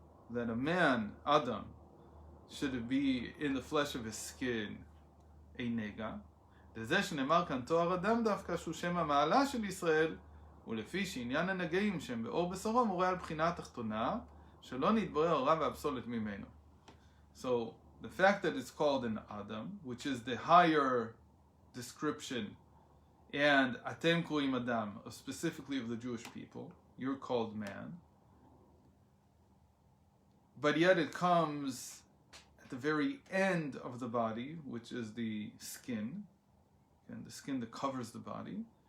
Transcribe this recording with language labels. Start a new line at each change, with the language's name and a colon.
English: That a man, Adam, should be in the flesh of his skin a nega.
Hebrew: לזה שנאמר כאן תואר אדם דווקא שהוא שם המעלה של ישראל, ולפי שעניין הנגעים שהם באור בשרו מורה על בחינה התחתונה, שלא נתברר הרע והפסולת ממנו.
English: So, the fact that it's called an Adam, which is the higher description, and
Hebrew: אתם קוראים אדם,
English: specifically of the Jewish people, you're called man. But yet it comes at the very end of the body, which is the skin, and the skin that covers the body.